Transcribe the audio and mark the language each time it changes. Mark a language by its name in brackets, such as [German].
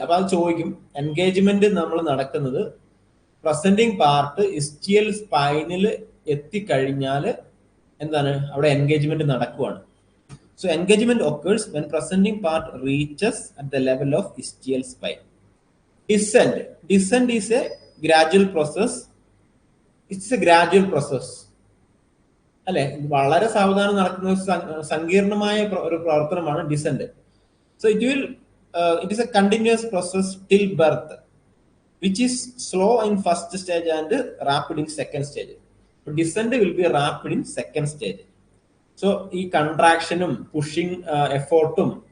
[Malayalam] അപ്പൊ അത് ചോദിക്കും, എൻഗേജ്മെന്റ് നമ്മൾ നടക്കുന്നത് പ്രസന്റിംഗ് പാർട്ട് ഇസ്റ്റിയൽ സ്പൈനിൽ എത്തിക്കഴിഞ്ഞാല് എന്താണ്, അവിടെ എൻഗേജ്മെന്റ് നടക്കുവാണ്. [English] So engagement occurs when presenting part reaches at the level of ischial spine. Descent is a gradual process. It's a gradual process [Malayalam] അല്ലെ, വളരെ സാവധാനം നടക്കുന്ന സങ്കീർണമായ ഒരു പ്രവർത്തനമാണ് descent. [English] So it is a continuous process till birth, which is slow in first stage and rapid in second stage. Descent will be rapid in second stage. [Malayalam] So ഈ കൺട്രാക്ഷനും pushing എഫോർട്ടും